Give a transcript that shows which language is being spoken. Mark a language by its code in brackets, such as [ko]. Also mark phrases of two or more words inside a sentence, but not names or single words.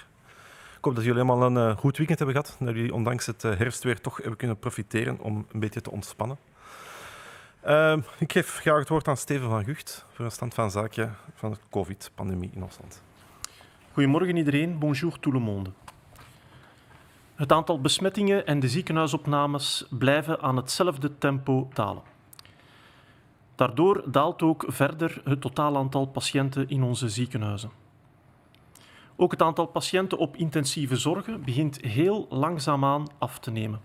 [nl] Ik hoop dat jullie allemaal een goed weekend hebben gehad, dat jullie ondanks het herfstweer toch hebben kunnen profiteren om een beetje te ontspannen. Ik geef graag het woord aan Steven van Gucht voor een stand van zaken van de COVID-pandemie in ons land. Goedemorgen iedereen, [fr] bonjour tout le monde. [nl] Het aantal besmettingen en de ziekenhuisopnames blijven aan hetzelfde tempo dalen. Daardoor daalt ook verder het totaal aantal patiënten in onze ziekenhuizen. Ook het aantal patiënten op intensieve zorgen begint heel langzaamaan af te nemen.